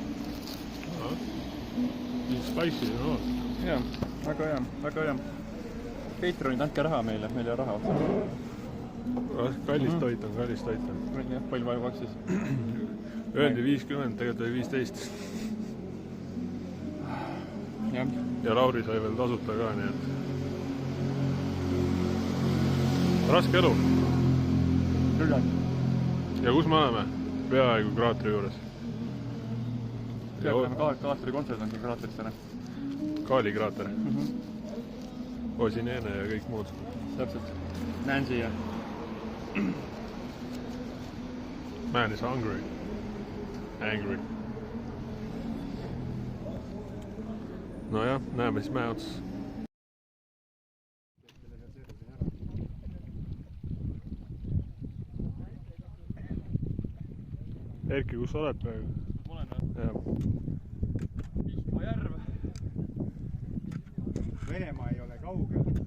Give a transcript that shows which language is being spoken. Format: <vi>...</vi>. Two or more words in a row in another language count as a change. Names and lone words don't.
<et>Spicy on oot. Jaa, väga hea, väga hea. Patreonid, andke raha meile, meil ei ole raha otsa. Kallis toit on, kallis toit on. Jah, palju vaja maksis? Öeldi 50, tegelikult oli 15. Ja Lauri sai veel tasuta ka, nii et... Raske elu. Küll on. Ja kus me oleme? Peaaegu kraatri juures. Peaaegu kraatri kontsert on siin kraatris täna. Kaali kraater. Osineene ja kõik muud. Täpselt. Nancy ja...</et> <en>Man is hungry. Angry.</en> <et>No jah, näeme siis mäe otsas. Erki, kus sa oled praegu? Ma olen või? Jah. Vihma järv. Venemaa ei ole kaugel.</et>